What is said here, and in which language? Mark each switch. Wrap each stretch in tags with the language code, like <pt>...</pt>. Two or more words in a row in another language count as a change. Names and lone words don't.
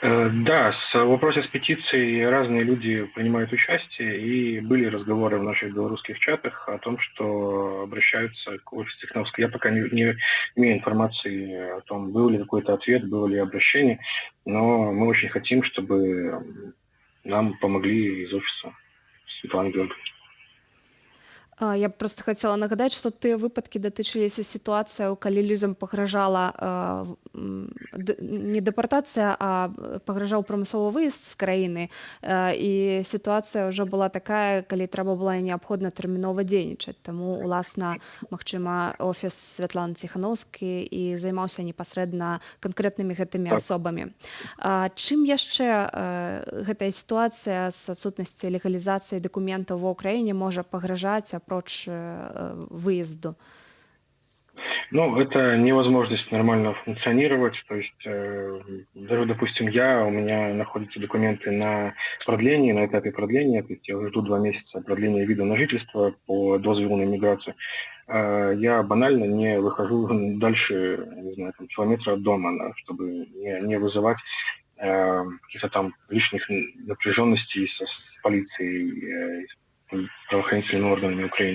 <ru>Да, в вопросе с петицией разные люди принимают участие, и были разговоры в наших белорусских чатах о том, что обращаются к офису Тихановского. Я пока не имею информации о том, был ли какой-то ответ, было ли обращение, но мы очень хотим, чтобы нам помогли из офиса Светланы Георгиевны.</ru> <be>Я б просто хацела нагадаць, што тыя выпадкі датычыліся сітуацыяў, калі людзям пагражала не дэпартацыя, а пагражаў прамысловы выезд з краіны. І сітуацыя ўжо была такая, калі трэба была неабходна тэрмінова дзейнічаць. Таму, уласна, магчыма, офіс Святланы Ціханаўскай і займаўся непасрэдна канкрэтнымі гэтымі асобамі. Чым яшчэ гэтая сітуацыя з адсутнасці легалізацыі дакументаў ва ўкраіне можа пагражаць апроч выезду? Ну,</be> <ru>это невозможность нормально функционировать. То есть, даже, допустим, у меня находятся документы на продление, на этапе продления. То есть я жду 2 месяца продления вида на жительство по дозволу на иммиграцию. Я банально не выхожу дальше, не знаю, километра от дома, чтобы не вызывать каких-то там лишних напряженностей с полицией, с правоохранительными органами Украины.</ru>